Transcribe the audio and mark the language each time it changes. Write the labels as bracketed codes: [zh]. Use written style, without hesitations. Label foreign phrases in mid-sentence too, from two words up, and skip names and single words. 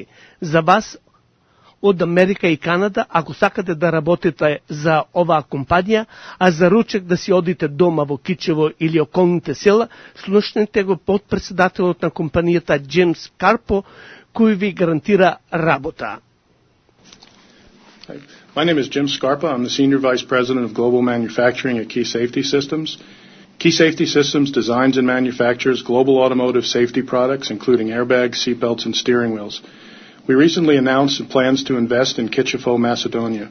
[mk] За вас од Америка и Канада, ако сакате да работите за оваа компанија, а за ручек да си одите дома во Кичево или околните села, слушнете го подпредседателот на компанијата Джеймс Карпо, кој ви гарантира работа. [en] My name is Jim Scarpa. I'm the Senior Vice President of Global Manufacturing at Key Safety Systems. Key Safety Systems designs and manufactures global automotive safety products, including airbags, seatbelts, and steering wheels. We recently announced plans to invest in Kichevo, Macedonia.